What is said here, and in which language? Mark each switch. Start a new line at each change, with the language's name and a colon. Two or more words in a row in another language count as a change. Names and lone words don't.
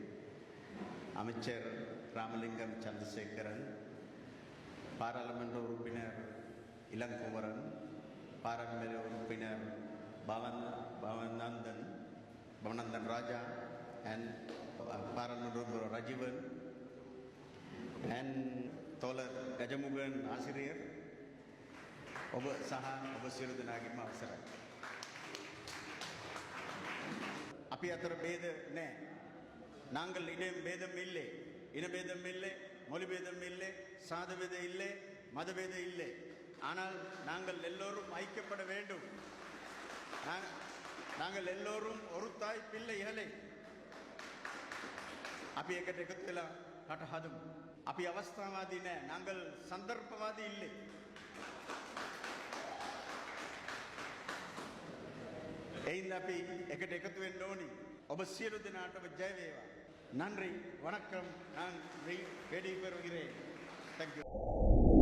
Tamil: அமைச்சர் ராமலிங்கம் சந்திரசேகரன், பாராளுமன்ற உறுப்பினர் இளங்குமரன், பாராளுமன்ற உறுப்பினர் பவனந்தன் ராஜா and பாராளுமன்ற உறுப்பினர் ரஜீவன் and தோழர் கஜமுகன் ஆசிரியர்
Sinhala: ඔබ සහ ඔබ සියලු දෙනාගේම අවසරයි. අපි අතර ભેද නැහැ.
Tamil: நாங்கள் இனம் பேதம் இல்லை, இன பேதம் இல்லை, மொழி பேதம் இல்லை, சாத பேதம் இல்லை, மத பேதம் இல்லை. ஆனால் நாங்கள் எல்லோரும் ஐக்கியப்பட வேண்டும். நாங்கள் எல்லோரும் ஒரு தாய் பிள்ளைகளை.
Sinhala: අපි එකට එකතු වෙලා රට හදමු. අපි අවස්ථාවාදී නැහැ.
Tamil: நாங்கள் சந்தர்ப்பவாதி இல்லை.
Sinhala: එයින් අපි එකට එකතු වෙන්න ඕනි. ඔබ සියලු දෙනාටම ජය වේවා.
Tamil: நன்றி, வணக்கம். நான் வெடி பெறுகிறேன். தேங்க்யூ.